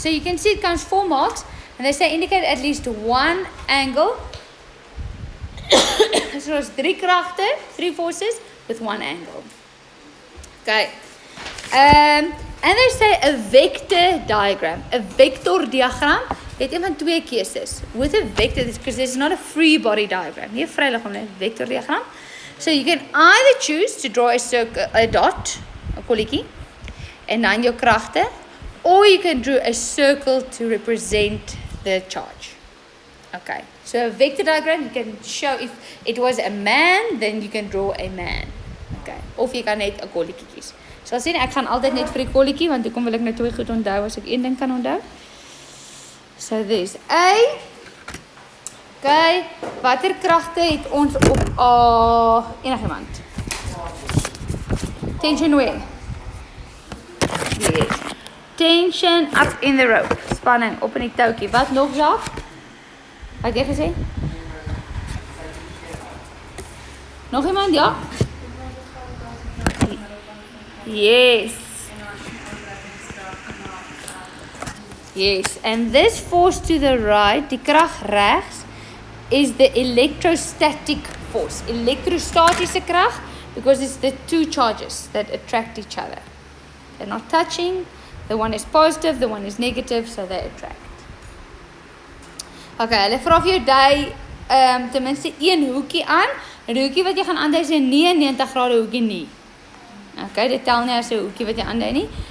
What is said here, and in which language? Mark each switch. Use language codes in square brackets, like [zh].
[en] So you can see it comes 4 marks and they say indicate at least one angle. So it's 3 kragte, 3 forces with 1 angle. Okay. And they say a vector diagram. [af] A vector diagram het een van 2 keuses. [en] With a vector, because this is not a free body diagram. [af] Nie 'n vryliggaam nie, vector diagram. [en] So you can either choose to draw a circle, a dot, [af] 'n kolletjie, en dan jou kragte, [en] or you can draw a circle to represent the charge. Okay. So a vector diagram, you can show if it was a man, then you can draw a man. Okay. [af] Of jy kan net 'n kolletjie kies. So as ek gaan altyd net vir die kolletjie, want hoekom wil ek nou 2 goed onthou as ek een ding kan onthou? [en] So there's A. [af] Okay, watter kragte het ons op A? Enigiemand? [en] Tension where? Yes. Tension up in the rope. [af] Spanning op in die touwtjie. Wat nog, Jacques? Wat jy gesê? Nog iemand? Ja? [en] Yes. Yes, and this force to the right, [af] die krag regs, [en] is the electrostatic force. [af] Elektrostatiese krag, [en] because it's the 2 charges that attract each other. They're not touching, the one is positive, the one is negative, so they attract. [af] Okay, hulle vra vir jou dui ten minste een hoekie aan, en die hoekie wat jy gaan aandui is 'n 90 grade hoekie nie. Okay, dit tel nie as 'n hoekie wat jy aandui nie.